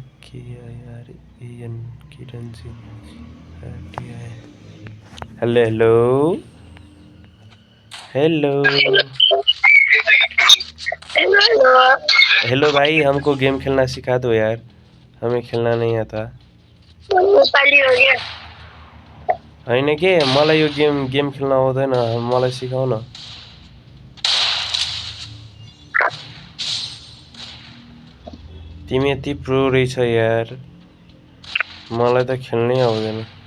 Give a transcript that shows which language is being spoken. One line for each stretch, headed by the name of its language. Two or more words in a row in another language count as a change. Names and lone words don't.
Hindi: यार किरण जी
English: hello hello hello hello
Hindi: भाई, हमको गेम खेलना सिखा दो यार, हमें खेलना नहीं आता।
Nepali: होइन के मलाई यो गेम खेल्न आउँदैन, मलाई सिकाउ न। तिमी यति प्रो रहेछ यार, मलाई त खेल्नै आउँदैन।